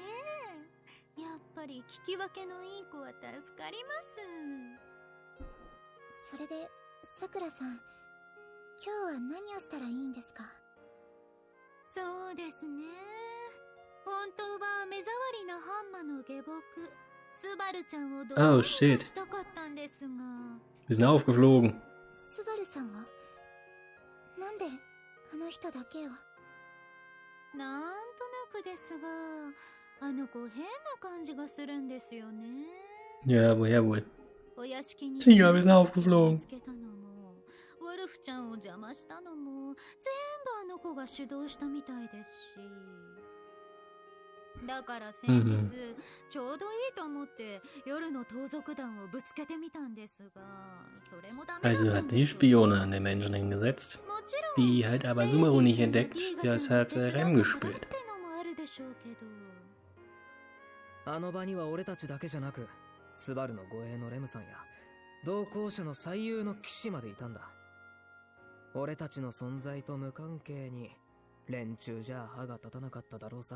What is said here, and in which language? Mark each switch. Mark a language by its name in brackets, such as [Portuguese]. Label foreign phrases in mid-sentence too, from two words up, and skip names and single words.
[Japanese] やっぱり聞き分けのいい子は助かります。それで、さくらさん、今日は何をしたらいいんですか？そうですね。本当は目障りなハンマの下僕、 [English] Oh, shit. [German] Wir sind aufgeflogen. [Japanese] スバルさんはなんであの人だけを。なんとなくですが、あの子変な感じがするんですよね。 [German] Ja, woher wohl? [Japanese] お屋敷に [German] Tiga, wir sind aufgeflogen. [Japanese] 見つけたのも、ウォルフちゃんを邪魔したのも、全部あの子が主導したみたいですし。だから先日、ちょうどいいと思って夜の盗賊団をぶつけてみたんですが、それもダメだったん [German] Also [Japanese] です。 [German] hat sie Spione an den Menschen hingesetzt. [Japanese] もちろん [German] Die hat aber Sumeru nicht entdeckt. Das hat Rem gespürt. [Japanese] あの場には俺たちだけじゃなく、スバルの護衛のレムさんや同行者の最優の騎士までいたんだ。俺たちの存在と無関係に連中じゃ歯が立たなかっただろうさ。